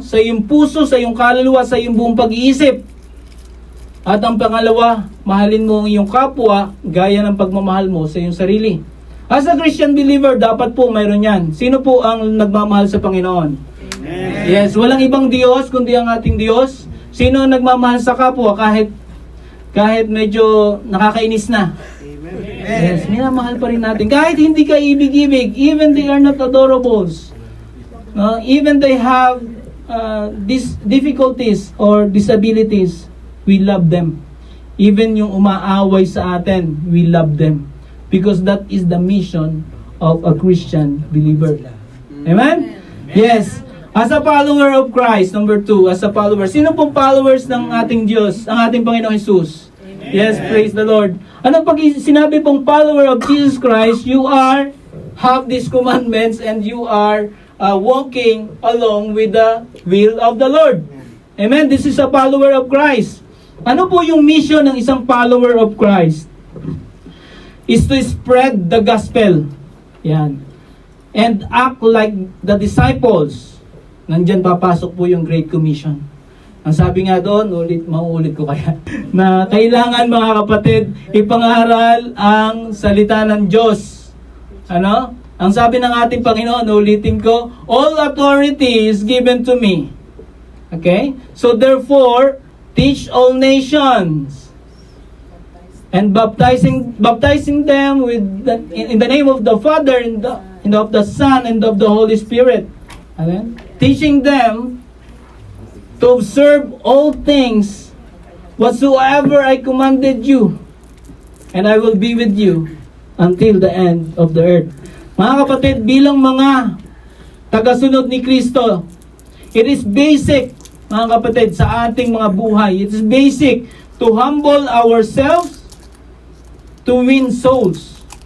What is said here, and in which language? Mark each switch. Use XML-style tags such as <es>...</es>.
<tl>Sa iyong puso, sa iyong kaluluwa, sa iyong buong pag-iisip. At ang pangalawa, mahalin mo ang iyong kapwa gaya ng pagmamahal mo sa iyong sarili.</tl> <en>As a Christian believer,</en> <tl>dapat po mayroon yan. Sino po ang nagmamahal sa Panginoon? Amen. Yes, walang ibang Diyos kundi ang ating Diyos. Sino ang nagmamahal sa kapwa kahit medyo nakakainis na? Amen. Yes, minamahal pa rin natin. Kahit hindi ka ibig-ibig,</tl> <en>even they are not adorables. No, even they have these difficulties or disabilities, we love them. Even</en> <tl>yung umaaway sa atin,</tl> <en>we love them. Because that is the mission of a Christian believer. Amen? Yes. As a follower of Christ, number 2, as a follower.</en> <tl>Sino pong followers ng ating Diyos, ang ating Panginoong Hesus?</tl> <en>Yes, praise the Lord.</en> <tl>Ano pag sinabi pong</tl> <en>follower of Jesus Christ, you have these commandments and you are walking along with the will of the Lord. Amen? This is a follower of Christ.</en> <tl>Ano po yung mission ng isang</tl> <en>follower of Christ? Is to spread the gospel. Yan. And act like the disciples.</en> <tl>Nandyan papasok po yung Great Commission. Ang sabi nga doon, mauulit ko kaya, na kailangan mga kapatid, ipangaral ang salita ng Diyos. Ano? Ang sabi ng ating Panginoon, ulitin ko,</tl> <en>all authority is given to me.</en> <tl>Okay?</tl> <en>So therefore, teach all nations. And baptizing them in the name of the Father, and of the Son, and of the Holy Spirit. Amen? Teaching them to observe all things whatsoever I commanded you, and I will be with you until the end of the earth.</en> <tl>Mga kapatid, bilang mga tagasunod ni Kristo,</tl> <en>it is basic,</en> <tl>mga kapatid, sa ating mga buhay.</tl> <en>It is basic to humble ourselves to win souls.</en>